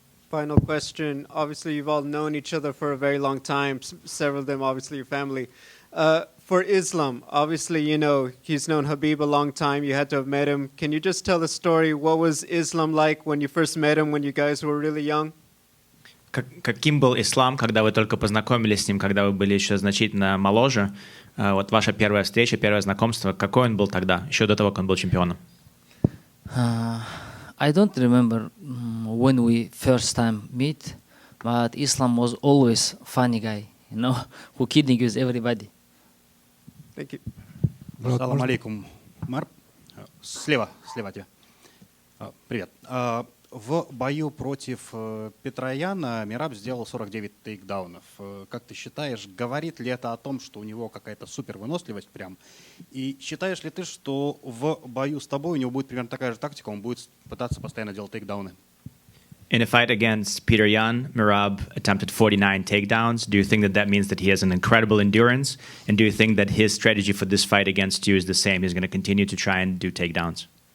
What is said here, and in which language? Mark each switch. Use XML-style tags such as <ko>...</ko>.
<en>Final question. Obviously, you've all known each other for a very long time, several of them obviously your family. For Islam, obviously, you know, he's known Habib a long time. You had to have met him. Can you just tell the story? What was Islam like when you first met him, when you guys were really young?</en> <ru>Каким был Ислам, когда вы только познакомились с ним, когда вы были еще значительно моложе? Вот ваша первая встреча, первое знакомство, какой он был тогда, еще до того, как он был чемпионом?</ru> <en>I don't remember when we first time meet, but Islam was always funny guy, you know, who kidding with everybody. Thank you.</en> <ru>Салам алейкум, Умар. Слева от тебя. Привет. В бою против Петросяна Мераб сделал 49 тейкдаунов. Как ты считаешь, говорит ли это о том, что у него какая-то супервыносливость прям? И считаешь ли ты, что в бою с тобой у него будет примерно такая же тактика, он будет пытаться постоянно делать тейкдауны?</ru> <en>In a fight against Peter Yan, Merab attempted 49 takedowns. Do you think that that means that he has an incredible endurance? And do you think that his strategy for this fight against you is the same? He's going to continue to try and do takedowns?</en>